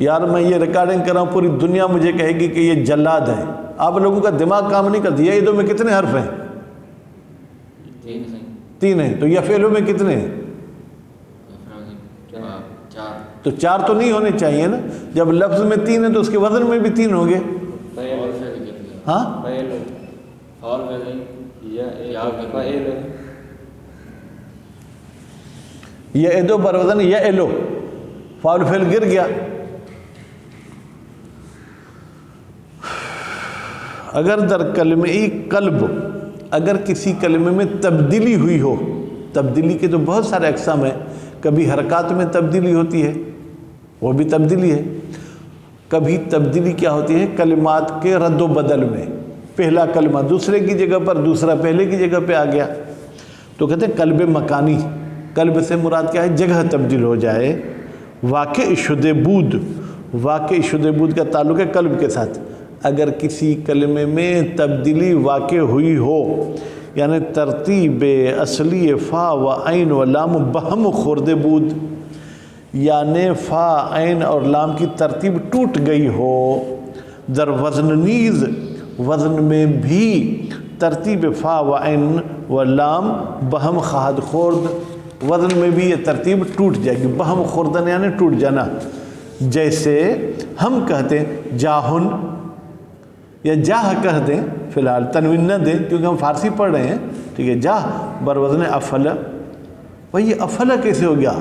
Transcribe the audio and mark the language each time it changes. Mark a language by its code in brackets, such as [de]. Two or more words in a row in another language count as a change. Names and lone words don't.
[ur] یار میں یہ ریکارڈنگ کر رہا ہوں، پوری دنیا مجھے کہے گی کہ یہ جلاد ہے، آپ لوگوں کا دماغ کام نہیں کرتا۔ یا ایدو میں کتنے حرف ہیں؟ تین ہیں۔ تو یا فعلوں میں کتنے ہیں؟ تو چار تو نہیں ہونے چاہیے نا، جب لفظ میں تین ہے تو اس کے وزن میں بھی تین ہوں گے۔ ہاں یا ایدو بر وزن یا ایلو، فاعل فعل گر گیا۔ [fa] اگر در کلمہ قلب، [ur] اگر کسی کلمے میں تبدیلی ہوئی ہو، تبدیلی کے تو بہت سارے اقسام ہیں، کبھی حرکات میں تبدیلی ہوتی ہے، وہ بھی تبدیلی ہے۔ کبھی تبدیلی کیا ہوتی ہے؟ کلمات کے رد و بدل میں، پہلا کلمہ دوسرے کی جگہ پر، دوسرا پہلے کی جگہ پہ آ گیا، تو کہتے ہیں قلب مکانی۔ قلب سے مراد کیا ہے؟ جگہ تبدیل ہو جائے۔ [fa] واقع شدہ بود، واقع شدہ بود [ur] کا تعلق ہے قلب کے ساتھ۔ اگر کسی کلمے میں تبدیلی واقع ہوئی ہو، یعنی [fa] ترتیب اصلی فا و عین و لام بہم خورد بود، [ur] یعنی فا عین اور لام کی ترتیب ٹوٹ گئی ہو، [fa] در وزن نیز، [ur] وزن میں بھی [fa] ترتیب فا و عین و لام بہم خاد خورد، [ur] وزن میں بھی یہ ترتیب ٹوٹ جائے گی۔ [fa] بہم خوردن [ur] یعنی ٹوٹ جانا۔ جیسے ہم کہتے ہیں جاہن، یا جاہ کہہ دیں، فی الحال تنوین نہ دیں کیونکہ ہم فارسی پڑھ رہے ہیں، ٹھیک ہے، جاہ بر وزن افل۔ بھئی یہ افل کیسے ہو گیا؟